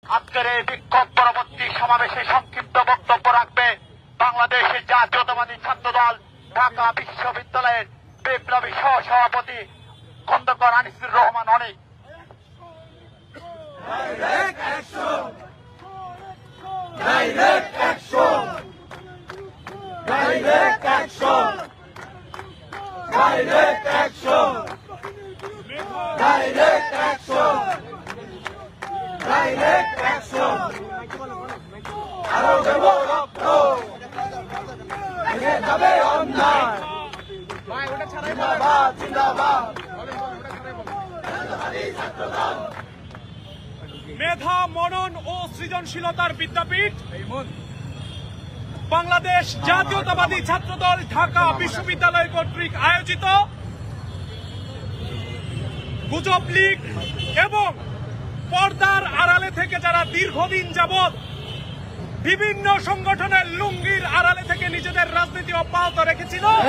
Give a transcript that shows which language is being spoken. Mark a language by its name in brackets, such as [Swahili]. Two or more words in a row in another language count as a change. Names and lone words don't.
[Bangla] আজকের এই বিক্ষোভ পরবর্তী সমাবেশে সংক্ষিপ্ত বক্তব্য রাখবে বাংলাদেশের জাতীয়তাবাদী ছাত্রদল ঢাকা বিশ্ববিদ্যালয়ের বিপ্লবী সহ-সভাপতি খন্দকার আনিসুর রহমান অনিক। [English] Direct action! Direct action! Direct action! Direct action! Direct action! Direct action! [Bangla] আরো দেব রক্ত ভেঙে যাবে অন্যায় জিন্দাবাদ জিন্দাবাদ মেধা, মনন ও সৃজনশীলতার বিদ্যাপীঠ বাংলাদেশ জাতীয়তাবাদী ছাত্রদল ঢাকা বিশ্ববিদ্যালয় কর্তৃক আয়োজিত গুজব লীগ এবং পর্দার আড়ালে থেকে যারা দীর্ঘদিন যাবৎ বিভিন্ন সংগঠনের লুঙ্গির আড়ালে থেকে নিজেদের রাজনীতি অব্যাহত রেখেছিল,